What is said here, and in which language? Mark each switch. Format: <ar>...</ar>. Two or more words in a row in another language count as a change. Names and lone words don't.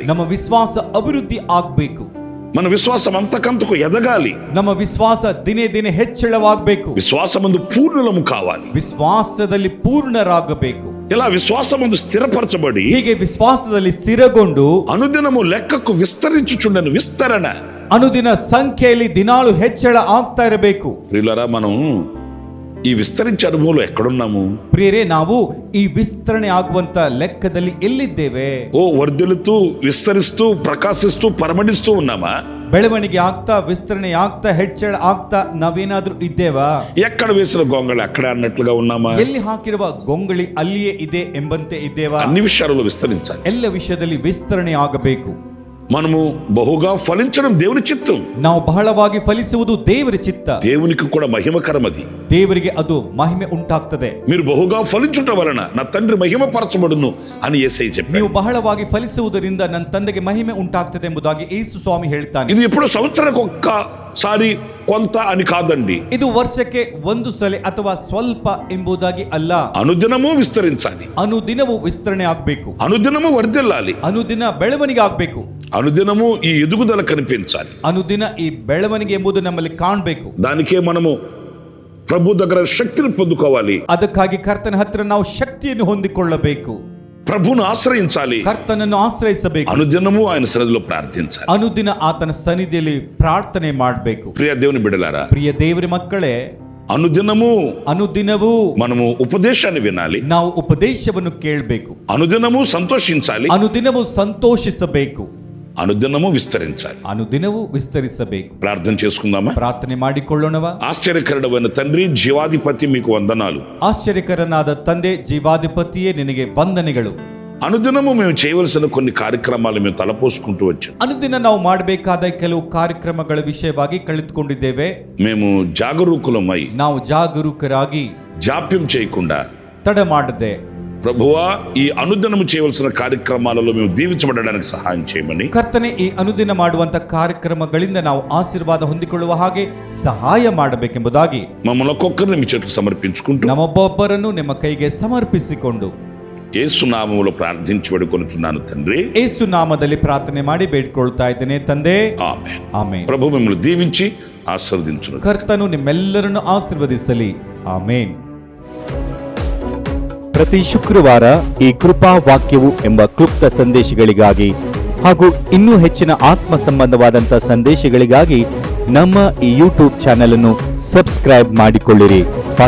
<kn>ನಮ್ಮ ವಿಶ್ವಾಸ ಅಭಿವೃದ್ಧಿ ಆಗ್ಬೇಕು.</kn> <te>మన విశ్వాసం అంతకంతకు ఎదగాలి.</te> <kn>ನಮ್ಮ ವಿಶ್ವಾಸ ದಿನೇ ದಿನೇ ಹೆಚ್ಚಳವಾಗಬೇಕು.</kn> <te>విశ్వాసమందు పూర్ణులము కావాలి.</te> <kn>ವಿಶ್ವಾಸದಲ್ಲಿ ಪೂರ್ಣರಾಗಬೇಕು.</kn> <te>ఇలా విశ్వాసమందు స్థిరపరచబడి</te> <kn>ಹೀಗೆ ವಿಶ್ವಾಸದಲ್ಲಿ ಸ್ಥಿರಗೊಂಡು</kn> <te>అనుదినము లెక్కకు విస్తరించుచుండెను. విస్తరణ,</te> <kn>ಅನುದಿನ ಸಂಖ್ಯೆಯಲ್ಲಿ ದಿನಾಳು ಹೆಚ್ಚಳ ಆಗ್ತಾ ಇರಬೇಕು.</kn> <te>ప్రియులారా, మనం ఈ విస్తరించే అనుభవంలో ఎక్కడున్నాము?</te> <kn>ಪ್ರಿಯರೇ, ನಾವು ಈ ವಿಸ್ತರಣೆ ಆಗುವಂತ ಲೆಕ್ಕದಲ್ಲಿ ಎಲ್ಲಿದ್ದೇವೆ?</kn> <te>వర్ధిల్లుతూ విస్తరిస్తూ ప్రకాశిస్తూ పరమడిస్తూ ఉన్నామా?</te> <kn>ಬೆಳವಣಿಗೆ ಆಗ್ತಾ, ವಿಸ್ತರಣೆ ಆಗ್ತಾ, ಹೆಚ್ಚಳ ಆಗ್ತಾ ನಾವೇನಾದ್ರೂ ಇದ್ದೇವಾ?</kn> <te>ఎక్కడ వేసిన గొంగళి అక్కడే అన్నట్లుగా ఉన్నామా?</te> <kn>ಎಲ್ಲಿ ಹಾಕಿರುವ ಗೊಂಗಳಿ ಅಲ್ಲಿಯೇ ಇದೆ ಎಂಬಂತೆ ಇದ್ದೇವಾ?</kn> <te>అన్ని విషయాలలో విస్తరించాలి.</te> <kn>ಎಲ್ಲ ವಿಷಯದಲ್ಲಿ ವಿಸ್ತರಣೆ ಆಗಬೇಕು.</kn> <te>మనము బహుగా ఫలించడం దేవుని చిత్తం.</te> <kn>ನಾವು ಬಹಳವಾಗಿ ಫಲಿಸುವುದು ದೇವರ ಚಿತ್ತ.</kn> <te>దేవునికి కూడా మహిమకరం అది.</te> <kn>ದೇವರಿಗೆ ಅದು ಮಹಿಮೆ ಉಂಟಾಗ್ತದೆ.</kn> <te>మీరు బహుగా ఫలించుట వలన నా తండ్రి మహిమపరచబడును అని యేసయ్య చెప్పాడు.</te> <kn>ನೀವು ಬಹಳವಾಗಿ ಫಲಿಸುವುದರಿಂದ ನನ್ನ ತಂದೆಗೆ ಮಹಿಮೆ ಉಂಟಾಗ್ತದೆ ಎಂಬುದಾಗಿ ಯೇಸು ಸ್ವಾಮಿ ಹೇಳ್ತಾನೆ.</kn> <te>ఇది ఎప్పుడు సంవత్సరానికి ఒక్కసారి కొంత అని కాదండి.</te> <kn>ಇದು ವರ್ಷಕ್ಕೆ ಒಂದು ಸಲ ಅಥವಾ ಸ್ವಲ್ಪ ಎಂಬುದಾಗಿ ಅಲ್ಲ.</kn> <te>అనుదినము విస్తరించాలి.</te> <kn>ಅನುದಿನವೂ ವಿಸ್ತರಣೆ ಆಗ್ಬೇಕು.</kn> <te>అనుదినము వర్ధిల్లాలి.</te> <kn>ಅನುದಿನ ಬೆಳವಣಿಗೆ ಆಗ್ಬೇಕು.</kn> <te>అనుదినము ఈ ఎదుగుదల కనిపించాలి.</te> <kn>ಅನುದಿನ ಈ ಬೆಳವಣಿಗೆ ಎಂಬುದು ನಮ್ಮಲ್ಲಿ ಕಾಣಬೇಕು.</kn> <te>దానికే మనము ప్రభు దగ్గర శక్తిని పొందుకోవాలి.</te> <kn>ಅದಕ್ಕಾಗಿ ಕರ್ತನ ಹತ್ರ ನಾವು ಶಕ್ತಿಯನ್ನು ಹೊಂದಿಕೊಳ್ಳಬೇಕು.</kn> <te>ప్రభును ఆశ్రయించాలి.</te> <kn>ಕರ್ತನನ್ನು ಆಶ್ರಯಿಸಬೇಕು.</kn> <te>అనుదినము ఆయన సన్నిధిలో ప్రార్థించాలి.</te> <kn>ಅನುದಿನ ಆತನ ಸನ್ನಿಧಿಯಲ್ಲಿ ಪ್ರಾರ್ಥನೆ ಮಾಡಬೇಕು.</kn> <te>ప్రియ దేవుని బిడ్డలారా,</te> <kn>ಪ್ರಿಯ ದೇವರ ಮಕ್ಕಳೇ,</kn> <te>అనుదినము మనము ఉపదేశాన్ని వినాలి.</te> <kn>ನಾವು ಉಪದೇಶವನ್ನು ಕೇಳಬೇಕು.</kn> <te>అనుదినము సంతోషించాలి.</te> <kn>ಅನುದಿನವೂ ಸಂತೋಷಿಸಬೇಕು.</kn> <te>అనుదినము విస్తరించాలి.</te> <kn>ಅನುದಿನವೂ ವಿಸ್ತರಿಸಬೇಕು.</kn> <te>ప్రార్థన చేసుకుందామా?</te> <kn>ಪ್ರಾರ್ಥನೆ ಮಾಡಿಕೊಳ್ಳೋಣವಾ?</kn> <te>ఆశ్చర్యకరుడైన తండ్రి, జీవాధిపతి, మీకు వందనాలు.</te> <kn>ಆಶ್ಚರ್ಯಕರನಾದ ತಂದೆ, ಜೀವಾಧಿಪತಿಯೇ, ನಿನಗೆ ವಂದನೆಗಳು.</kn> <te>అనుదినము మేము చేయవలసిన కొన్ని కార్యక్రమాలు మేము తలపోసుకుంటూ వచ్చాం.</te> <kn>ಅನುದಿನ ನಾವು ಮಾಡಬೇಕಾದ ಕೆಲವು ಕಾರ್ಯಕ್ರಮಗಳ ವಿಷಯವಾಗಿ ಕಳೆದುಕೊಂಡಿದ್ದೇವೆ.</kn> <te>మేము జాగరూకులమై</te> <kn>ನಾವು ಜಾಗರೂಕರಾಗಿ</kn> <te>జాప్యం చేయకుండా</te> <kn>ತಡ ಮಾಡದೆ,</kn> <te>ప్రభువా, ఈ అనుదినము చేయవలసిన కార్యక్రమాలలో మేము దీవించబడడానికి సహాయం చేయమని,</te> <kn>ಕರ್ತನೆ, ಈ ಅನುದಿನ ಮಾಡುವಂತ ಕಾರ್ಯಕ್ರಮಗಳಿಂದ ನಾವು ಆಶೀರ್ವಾದ ಹೊಂದಿಕೊಳ್ಳುವ ಹಾಗೆ ಸಹಾಯ ಮಾಡಬೇಕೆಂಬುದಾಗಿ</kn> <te>మమ్మల్ని ఒక్కొక్కరిని మీ చేతులకు సమర్పించుకుంటూ</te> <kn>ನಮ್ಮೊಬ್ಬೊಬ್ಬರನ್ನು ನಿಮ್ಮ ಕೈಗೆ ಸಮರ್ಪಿಸಿಕೊಂಡು</kn> <te>యేసు నామములో ప్రార్థించి వేడుకొనుచున్నాను తండ్రి.</te> <kn>ಯೇಸು ನಾಮದಲ್ಲಿ ಪ್ರಾರ್ಥನೆ ಮಾಡಿ ಬೇಡ್ಕೊಳ್ತಾ ಇದ್ದೇನೆ ತಂದೆ.</kn> <te>ఆమేన్.</te> <kn>ಆಮೇನ್.</kn> <te>ప్రభు మిమ్మల్ని దీవించి ఆశీర్వదించును.</te> <kn>ಕರ್ತನು ನಿಮ್ಮೆಲ್ಲರನ್ನು ಆಶೀರ್ವದಿಸಲಿ. ಆಮೇನ್. ಪ್ರತಿ ಶುಕ್ರವಾರ ಈ ಕೃಪಾ ವಾಕ್ಯವು ಎಂಬ ಕ್ಲುಪ್ತ ಸಂದೇಶಗಳಿಗಾಗಿ ಹಾಗೂ ಇನ್ನೂ ಹೆಚ್ಚಿನ ಆತ್ಮ ಸಂಬಂಧವಾದಂಥ ಸಂದೇಶಗಳಿಗಾಗಿ ನಮ್ಮ ಈ</kn> <en>YouTube channel</en> <kn>ಅನ್ನು ಸಬ್ಸ್ಕ್ರೈಬ್ ಮಾಡಿಕೊಳ್ಳಿರಿ.</kn>